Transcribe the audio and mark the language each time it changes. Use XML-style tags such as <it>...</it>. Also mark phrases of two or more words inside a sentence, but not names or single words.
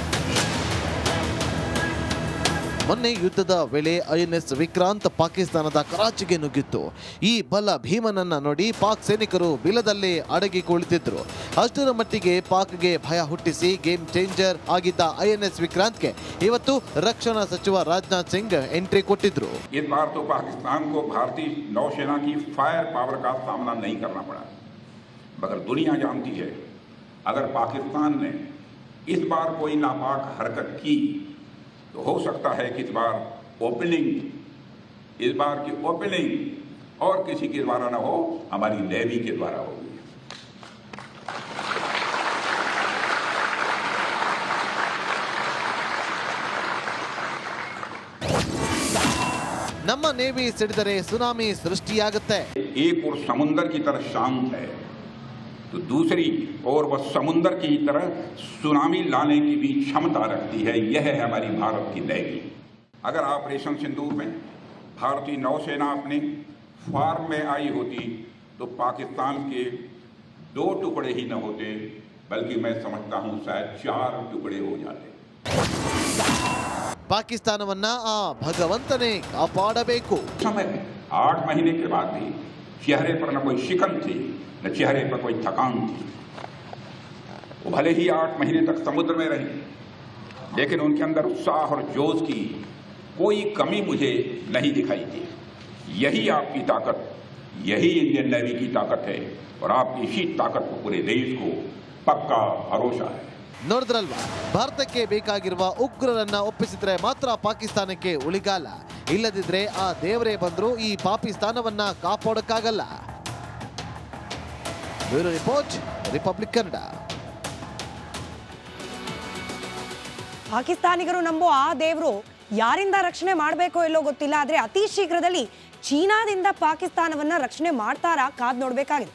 <kn>ಮೊನ್ನೆ ಯುದ್ಧದ ವೇಳೆ INS ವಿಕ್ರಾಂತ್ ಪಾಕಿಸ್ತಾನದ ಕರಾಚಿಗೆ ನುಗ್ಗಿತ್ತು. ಈ ಬಲ ಭೀಮನನ್ನ ನೋಡಿ ಪಾಕ್ ಸೈನಿಕರು ಬಿಲದಲ್ಲೇ ಅಡಗಿ ಕುಳಿತಿದ್ರು. ಅಷ್ಟರ ಮಟ್ಟಿಗೆ ಪಾಕ್ಗೆ ಭಯ ಹುಟ್ಟಿಸಿ</kn> <en>game changer</en> <kn>ಆಗಿದ್ದ INS ವಿಕ್ರಾಂತ್ಗೆ ಇವತ್ತು ರಕ್ಷಣಾ ಸಚಿವ ರಾಜನಾಥ್ ಸಿಂಗ್ ಎಂಟ್ರಿ ಕೊಟ್ಟಿದ್ರು.</kn> <hi>इस बार तो पाकिस्तान को भारतीय नौसेना की</hi> <en>fire power</en> <hi>का सामना नहीं करना पड़ा, मगर दुनिया जानती है अगर पाकिस्तान ने इस बार कोई नापाक हरकत की तो हो सकता है कि इस बार की ओपनिंग और किसी के द्वारा न हो, हमारी नेवी के द्वारा होगी.</hi> <kn>ನಮ್ಮ ನೇವಿ ಸಿಡಿದರೆ ಸುನಾಮಿ ಸೃಷ್ಟಿಯಾಗುತ್ತೆ.</kn> <hi>एक और समुंदर की तरह शांत है तो दूसरी और वह समुंदर की तरह सुनामी लाने की भी क्षमता रखती है. यह है हमारी भारत की नेवी. अगर ऑपरेशन सिंदूर में भारतीय नौसेना अपने फार्म में आई होती तो पाकिस्तान के 2 टुकड़े ही न होते, बल्कि मैं समझता हूं शायद 4 टुकड़े हो जाते.</hi> <kn>ಪಾಕಿಸ್ತಾನವನ್ನ ಆ ಭಗವಂತನೇ ಕಾಪಾಡಬೇಕು.</kn> <hi>समय 8 महीने के बाद भी चेहरे पर न कोई शिकन थी, न चेहरे पर कोई थकान थी. वो भले ही 8 महीने तक समुद्र में रहे, लेकिन उनके अंदर उत्साह और जोश की कोई कमी मुझे नहीं दिखाई दी. यही आपकी ताकत, यही इंडियन नेवी की ताकत है, और आपकी इसी ताकत को पूरे देश को पक्का भरोसा है.</hi> <kn>ನೋಡಿದ್ರಲ್ವಾ, ಭಾರತಕ್ಕೆ ಬೇಕಾಗಿರುವ ಉಗ್ರರನ್ನ ಒಪ್ಪಿಸಿದ್ರೆ ಮಾತ್ರ ಪಾಕಿಸ್ತಾನಕ್ಕೆ ಉಳಿಗಾಲ. ಇಲ್ಲದಿದ್ರೆ ಆ ದೇವರೇ ಬಂದ್ರು ಈ ಪಾಕಿಸ್ತಾನವನ್ನ ಕಾಪಾಡಕ್ಕಾಗಲ್ಲ.</kn> <en>Bureau report, ರಿಪಬ್ಲಿಕ್ ಕನ್ನಡ.</en> <kn>ಪಾಕಿಸ್ತಾನಿಗರು ನಂಬೋ ಆ ದೇವರು ಯಾರಿಂದ ರಕ್ಷಣೆ ಮಾಡಬೇಕೋ ಇಲ್ಲೋ ಗೊತ್ತಿಲ್ಲ, ಆದರೆ ಅತಿ ಶೀಘ್ರದಲ್ಲಿ ಚೀನಾದಿಂದ ಪಾಕಿಸ್ತಾನವನ್ನ ರಕ್ಷಣೆ ಮಾಡ್ತಾರಾ ಕಾದ್ ನೋಡ್ಬೇಕಾಗಿದೆ.</kn>